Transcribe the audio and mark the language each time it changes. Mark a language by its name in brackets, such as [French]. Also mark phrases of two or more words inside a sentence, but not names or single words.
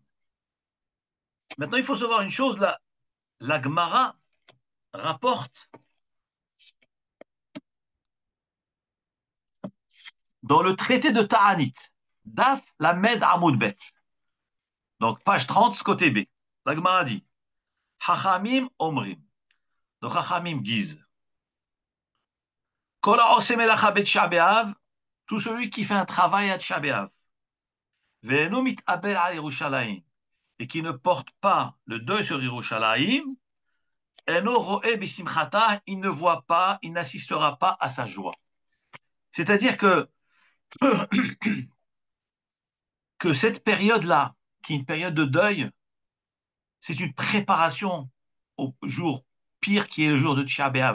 [French] Maintenant, il faut savoir une chose, la Gemara rapporte dans le traité de Ta'anit, [Hebrew] דף ל עמוד ב, [French] donc page 30, côté B. La Gemara dit [Hebrew] חכמים אומרים. [French] Donc Chachamim disent [Hebrew] כל העושה מלאכה בתשעה באב, [French] tout celui qui fait un travail à Tisha b'Av, [Hebrew] ואינו מתאבל על ירושלים, [French] et qui ne porte pas le deuil sur Yerushalayim, [Hebrew] אינו רואה בשמחתה, [French] il ne voit pas, il n'assistera pas à sa joie. C'est-à-dire que cette période-là, qui est une période de deuil, c'est une préparation au jour pire qui est le jour de Tisha B'Av.